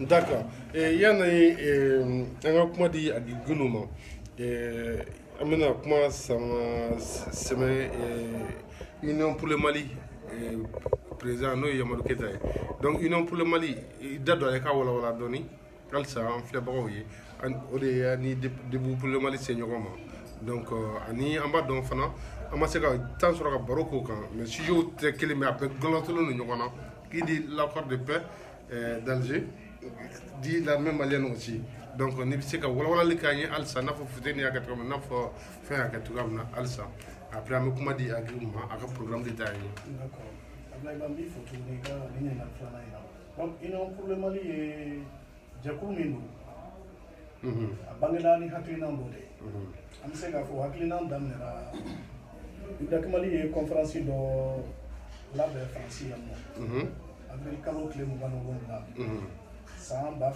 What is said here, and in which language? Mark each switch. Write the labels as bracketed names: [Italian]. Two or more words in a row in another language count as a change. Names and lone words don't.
[Bambara] d'accord yanni an ka kuma di a di Gunu ma an bɛna kuma sɛmɛ Union pour le Mali président n'o ye Yamadou Keita ye donc Union pour le Mali i da don ale ka walawala dɔɔni halisa an filɛbagaw ye o de ye ni Debout pour le Mali se ɲɔgɔn ma donc ani an b'a dɔn fana an ma se ka temps sɔrɔ ka baro k'o kan [French] mais sujets [Bambara] tɛ kelen mais a bɛɛ gɔlɔntɔlen don ɲɔgɔn na [French] qui dit l'accord de paix d'Alger dit l'armée malienne aussi donc [Bambara] ni bɛ se ka walawalali k'an ye halisa n'a fɔ Futeni y'a kɛ cogo min na n'a fɔ fɛn y'a kɛ cogoya min na halisa après an bɛ kuma di Agibu ma a ka programme de taa ye. D'accord Ablaye Ba n b'i fo tuguni i ka nin ɲininkali filanan in na donc Union pour le Mali ye jɛkulu min don a bangela ni hakilina dɔ de ye an bɛ se k'a fɔ hakilina daminɛra Udak Mali ye conférence dɔ labɛn Faransi yan nɔ avril kalo tile 27 san